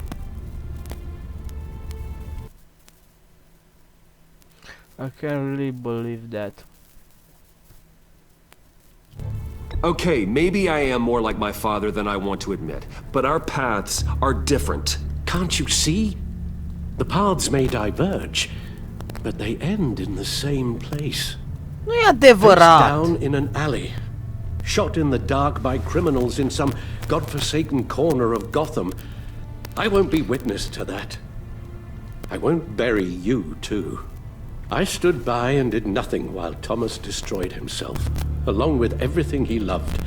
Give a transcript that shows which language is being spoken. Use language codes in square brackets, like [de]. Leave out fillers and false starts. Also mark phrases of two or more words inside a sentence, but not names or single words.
[en] I can't really believe that. Okay, maybe I am more like my father than I want to admit, but our paths are different. Can't you see? The paths may diverge, but they end in the same place. [ro] Nu e adevărat. [en] Down in an alley, shot in the dark by criminals in some godforsaken corner of Gotham. I won't be witness to that. I won't bury you, too. I stood by and did nothing while Thomas destroyed himself, along with everything he loved.